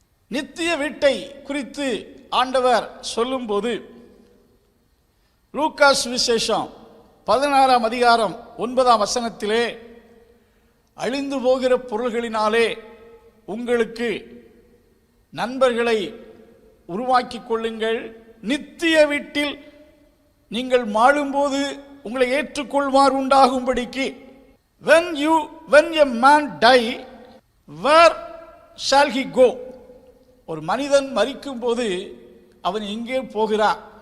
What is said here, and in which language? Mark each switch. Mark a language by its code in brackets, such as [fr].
[ta] நித்திய வீட்டை குறித்து ஆண்டவர் சொல்லும்போது லூக்கா சுவிசேஷம் 16ஆம் அதிகாரம் 9ஆம் வசனத்திலே, அழிந்து போகிற பொருள்களினாலே உங்களுக்கு நண்பர்களை உருவாக்கிக் கொள்ளுங்கள், நித்திய வீட்டில் நீங்கள் வாழும்போது உங்களை ஏற்றுக்கொள்வார் உண்டாகும்படிக்கு. [en] when a man die, where shall he go? [ta] ஒரு மனிதன் மரிக்கும் போது அவன் எங்கே போகிறான்?